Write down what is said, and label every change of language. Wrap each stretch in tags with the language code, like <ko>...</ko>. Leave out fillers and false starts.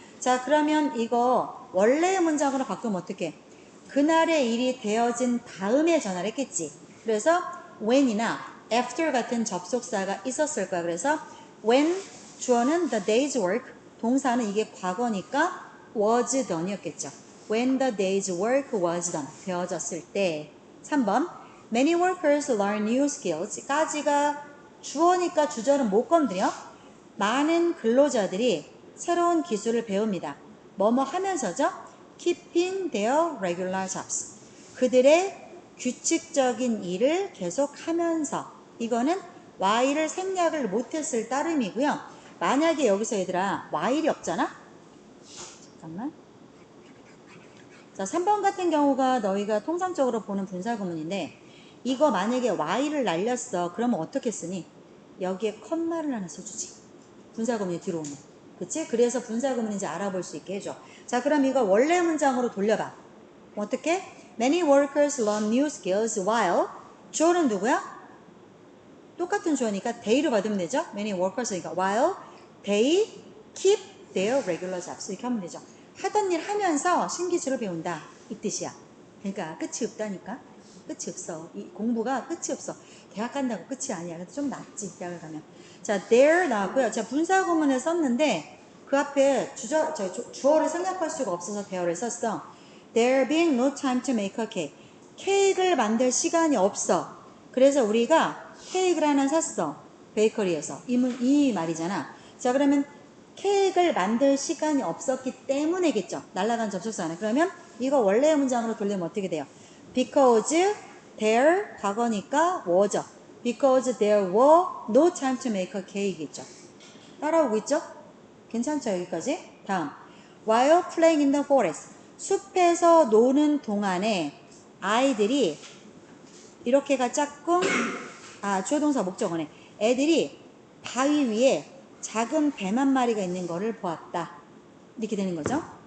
<ko>자, 그러면 이거 원래의 문장으로 바꾸면 어떻게? 그날의 일이 되어진 다음에 전화를 했겠지. 그래서 when이나 after 같은 접속사가 있었을 거야. 그래서 when 주어는 the day's work, 동사는 이게 과거니까 was done이었겠죠.</ko> <en>When the day's work was done.</en> <ko>되어졌을 때.</ko> <en>3번 Many workers learn new skills.</en> <ko>까지가 주어니까 주절은 못 건드려. 많은 근로자들이 새로운 기술을 배웁니다. 뭐뭐 하면서죠?</ko> <en>keeping their regular jobs.</en> <ko>그들의 규칙적인 일을 계속하면서. 이거는 while을 생략을 못했을 따름이고요. 만약에 여기서 얘들아 while이 없잖아? 잠깐만. 자, 3번 같은 경우가 너희가 통상적으로 보는 분사구문인데 이거 만약에 while을 날렸어. 그러면 어떻게 쓰니? 여기에 컴마를 하나 써주지. 분사구문이 들어오면. 그치? 그래서 분사구문인지 알아볼 수 있게 해줘. 자, 그럼 이거 원래 문장으로 돌려봐. 어떻게?</ko> <en>Many workers learn new skills while</en> <ko>주어는 누구야? 똑같은 주어니까 they로 받으면 되죠.</ko> <en>Many workers니까 while they keep their regular jobs</en> <ko>이렇게 하면 되죠. 하던 일 하면서 신기술을 배운다 이 뜻이야. 그러니까 끝이 없다니까. 끝이 없어. 이 공부가 끝이 없어. 대학 간다고 끝이 아니야. 근데 좀 낫지 대학을 가면. 자, there 나왔고요. 제가 분사구문을 썼는데 그 앞에 주어를 생략할 수가 없어서 there를 썼어.</ko> <en>There being no time to make a cake.</en> <ko>케이크를 만들 시간이 없어. 그래서 우리가 케이크를 하나 샀어. 베이커리에서. 이 말이잖아. 자, 그러면 케이크를 만들 시간이 없었기 때문에겠죠. 날아간 접속사 안에. 그러면 이거 원래의 문장으로 돌리면 어떻게 돼요?</ko> <en>Because there 과거니까 was죠. Because there were no time to make a cake이겠죠.</en> <ko>따라오고 있죠? 괜찮죠? 여기까지? 다음.</ko> <en>While playing in the forest.</en> <ko>숲에서 노는 동안에 아이들이 이렇게가 짝꿍 주어동사 목적어네. 애들이 바위 위에 작은 뱀 한 마리가 있는 거를 보았다. 이렇게 되는 거죠.</ko>